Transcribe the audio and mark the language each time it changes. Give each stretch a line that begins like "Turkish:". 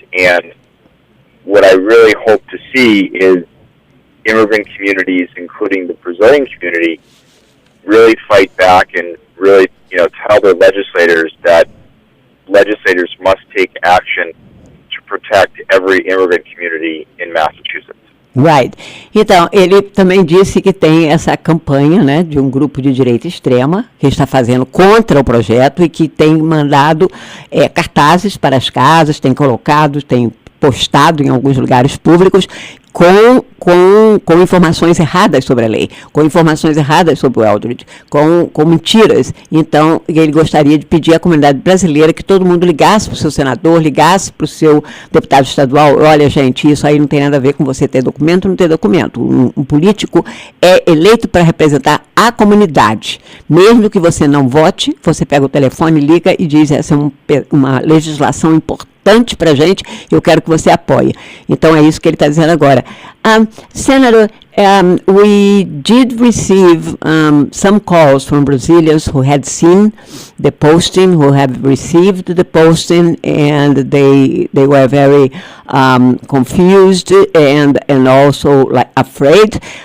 English: And what I really hope to see is immigrant communities, including the Brazilian community, really fight back and really, tell their legislators that legislators must take action to protect every immigrant community in Massachusetts. Right.
Portuguese: Então, ele também disse que tem essa campanha, né, de um grupo de direita extrema que está fazendo contra o projeto e que tem mandado cartazes para as casas, tem postado em alguns lugares públicos com informações erradas sobre a lei, com informações erradas sobre o Eldridge, com mentiras. Então, ele gostaria de pedir à comunidade brasileira que todo mundo ligasse para o seu senador, ligasse para o seu deputado estadual. Olha, gente, isso aí não tem nada a ver com você ter documento ou não ter documento. Um político é eleito para representar a comunidade. Mesmo que você não vote, você pega o telefone, liga e diz: essa é uma legislação importante para a gente, eu quero que você apoie. Então, é isso que ele está dizendo agora.
English: Senator, we did receive some calls from Brazilians who had seen the posting, who have received the posting, and they were very confused and also afraid.